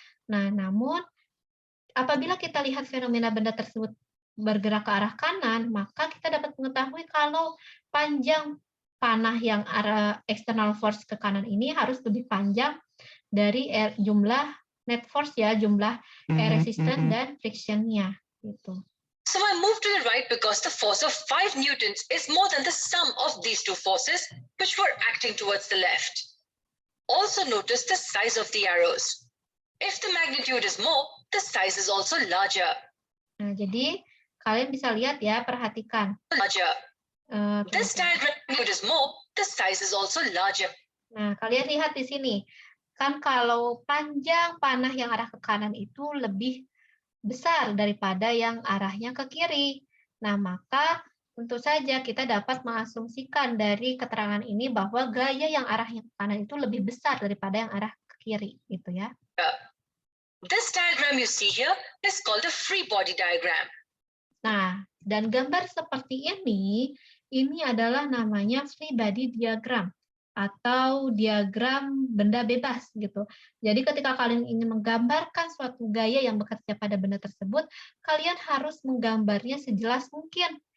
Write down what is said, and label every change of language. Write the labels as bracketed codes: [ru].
[id] Nah, namun apabila kita lihat fenomena benda tersebut bergerak ke arah kanan, maka kita dapat mengetahui kalau panjang panah yang arah external force ke kanan ini harus lebih panjang dari jumlah net force ya, jumlah air resistance dan friction-nya. Gitu. [en] So I move to the right because the force of 5 newtons is more than the sum of these two forces which were acting towards the left. Also notice the size of the arrows. If the magnitude is more, the size is also larger. [id] Nah, jadi kalian bisa lihat ya, perhatikan. [en] Larger. This diagram is more, the size is also larger. [id] Nah, kalian lihat di sini. Kan kalau panjang panah yang arah ke kanan itu lebih besar daripada yang arahnya ke kiri. Nah, maka tentu saja kita dapat mengasumsikan dari keterangan ini bahwa gaya yang arahnya ke kanan itu lebih besar daripada yang arah ke kiri, gitu ya. [en] This diagram you see here is called a free body diagram. [id] Nah, Dan gambar seperti ini adalah namanya free body diagram atau diagram benda bebas gitu. Jadi ketika kalian ingin menggambarkan suatu gaya yang bekerja pada benda tersebut, kalian harus menggambarnya sejelas mungkin.